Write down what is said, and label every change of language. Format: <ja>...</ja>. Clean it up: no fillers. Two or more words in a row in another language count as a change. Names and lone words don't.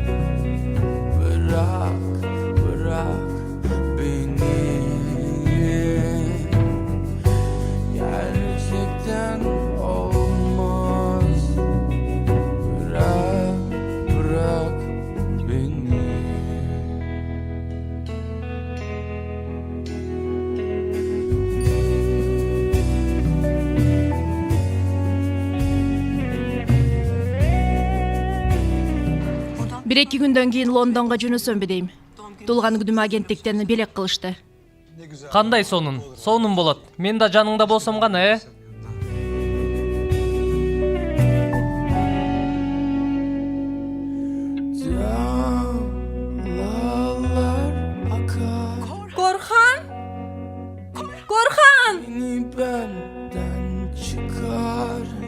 <tr>Bırak beni. Gerçekten olmaz. Bırak beni.</tr> <ky>Бир эки күндөн кийин Лондонго жөнөсөмбү дейм. Туулган күнүмө агенттиктен белек кылышты. Кандай сонун болот. Мен да жаныңда болсом гана,</ky> <tr>Dağlar akar. Korhan! Beni benden çıkar.</tr>